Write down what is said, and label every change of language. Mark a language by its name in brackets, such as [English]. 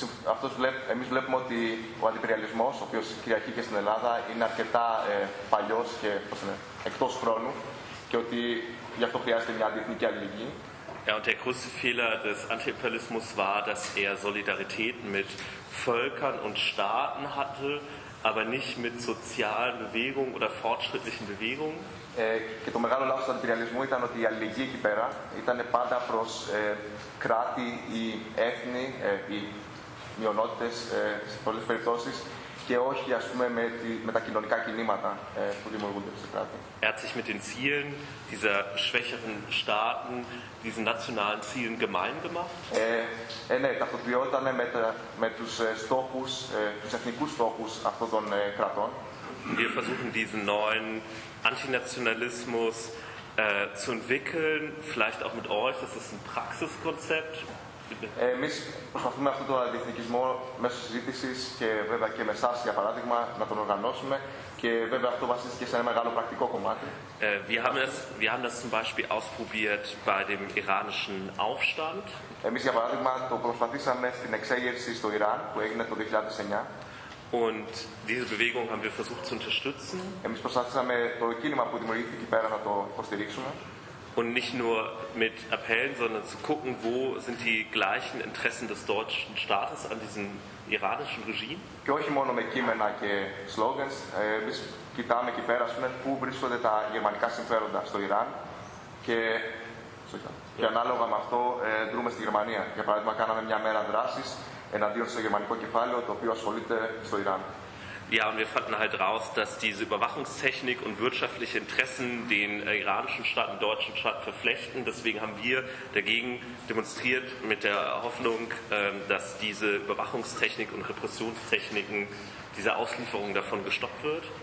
[Greek] Αυτός βλέπουμε, εμείς βλέπουμε ότι ο αντιπεριαλισμός, ο οποίος κυριαρχεί και στην Ελλάδα, είναι αρκετά παλιός και εκτός χρόνου και ότι γι' αυτό χρειάζεται μια διεθνική αλληλεγγύη. [German] Ja, und der größte Fehler des Antiimperialismus war, dass er Solidarität mit Völkern und Staaten hatte, aber nicht mit sozialen Bewegungen oder fortschrittlichen Bewegungen. [Greek] Και το μεγάλο λάθος του αντιπεριαλισμού ήταν ότι η αλληλεγγύη εκεί πέρα ήταν πάντα προς κράτη ή έθνη ή μειονότητες σε πολλές περιπτώσεις και όχι ας πούμε με τα κοινωνικά κινήματα που δημιουργούνται σε κράτη. [German] Er hat sich mit den Zielen dieser schwächeren Staaten, diesen nationalen Zielen gemein gemacht. [Greek] Ναι, ταυτοποιόταν με τους στόχους, τους εθνικούς στόχους αυτών των κρατών. [German] Wir versuchen diesen neuen Antinationalismus zu entwickeln, vielleicht auch mit euch, das ist ein Praxiskonzept. [Greek] Εμείς προσπαθούμε αυτόν τον αντιεθνικισμό μέσω συζήτησης και βέβαια και με εσάς, για παράδειγμα, να τον οργανώσουμε και βέβαια αυτό βασίστηκε σε ένα μεγάλο πρακτικό κομμάτι. [German] Wir haben das zum Beispiel ausprobiert bei dem iranischen Aufstand. [Greek] Εμείς, για παράδειγμα, το προσπαθήσαμε στην εξέγερση στο Ιράν που έγινε το 2009. [German] Und diese Bewegung haben wir versucht zu unterstützen. [Greek] Εμείς προσπαθήσαμε το κίνημα που δημιουργήθηκε εκεί πέρα να το υποστηρίξουμε. [German] Und nicht nur mit Appellen, sondern zu gucken, wo sind die gleichen Interessen des deutschen Staates an diesem iranischen Regime. [Greek] Και όχι μόνο με κείμενα και slogans, εμείς κοιτάμε εκεί πέρα, ας πούμε, πού βρίσκονται τα γερμανικά συμφέροντα στο Ιράν και, και ανάλογα με αυτό δρούμε στη Γερμανία. Για παράδειγμα, κάναμε μια μέρα δράσης εναντίον στο γερμανικό κεφάλαιο, το οποίο ασχολείται στο Ιράν. [German] Ja, und wir fanden halt raus, dass diese Überwachungstechnik und wirtschaftliche Interessen den iranischen Staat und deutschen Staat verflechten. Deswegen haben wir dagegen demonstriert mit der Hoffnung, dass diese Überwachungstechnik und Repressionstechniken, diese Auslieferung davon gestoppt wird.